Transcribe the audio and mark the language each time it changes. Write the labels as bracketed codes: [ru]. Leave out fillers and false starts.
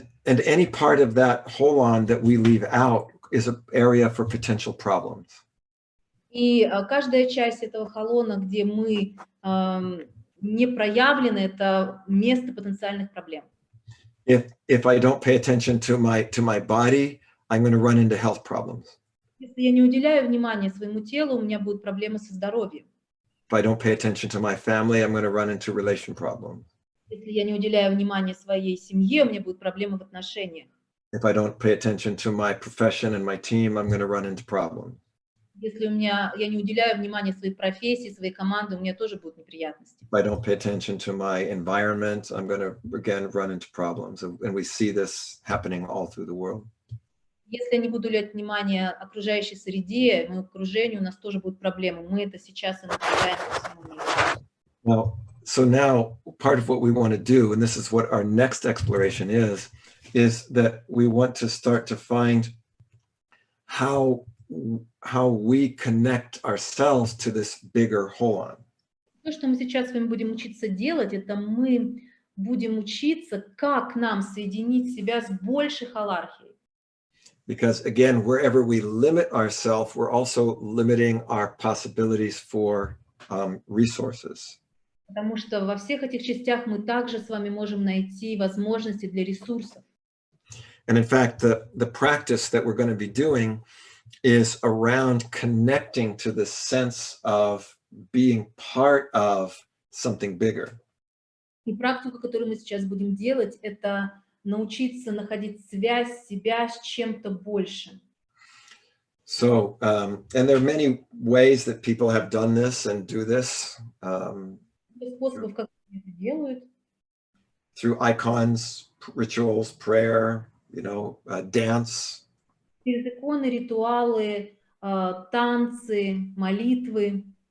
[en] And any part of that holon that we leave out is an area for potential problems. [ru] И каждая часть этого холлона, где мы не проявлены, это место потенциальных проблем. [en] If I don't pay attention to my body, I'm going to run into health problems. [ru] Если я не уделяю внимания своему телу, у меня будут проблемы со здоровьем. [en] If I don't pay attention to my family, I'm going to run into relation problems. [ru] Если я не уделяю внимания своей семье, у меня будут проблемы в отношениях. [en] If I don't pay attention to my profession and my team, I'm going to run into problems. [ru] Если я не уделяю внимания своей профессии, своей команде, у меня тоже будут неприятности. [en] If I don't pay attention to my environment, I'm going to again run into problems. And we see this happening all through the world. [ru] Если я не буду уделять внимание окружающей среде, моему окружению, у нас тоже будут проблемы. Мы это сейчас и наблюдаем по всему миру. [en] So now part of what we want to do, and this is what our next exploration is that we want to start to find how we connect ourselves to this bigger holon. [ru] То, что мы сейчас с вами будем учиться делать, это мы будем учиться, как нам соединить себя с большей холархией. [en] Because again, wherever we limit ourselves, we're also limiting our possibilities for resources. [ru] Потому что во всех этих частях мы также с вами можем найти возможности для ресурсов. [en] And in fact, the practice that we're going to be doing is around connecting to the sense of being part of something bigger. [ru] И практику, которую мы сейчас будем делать, это научиться находить связь себя с чем-то большим. [en] So, and there are many ways that people have done this and do this. [ru] Способов, как они это делают. Through icons, rituals, prayer, dance. Через иконы, ритуалы, танцы, молитвы.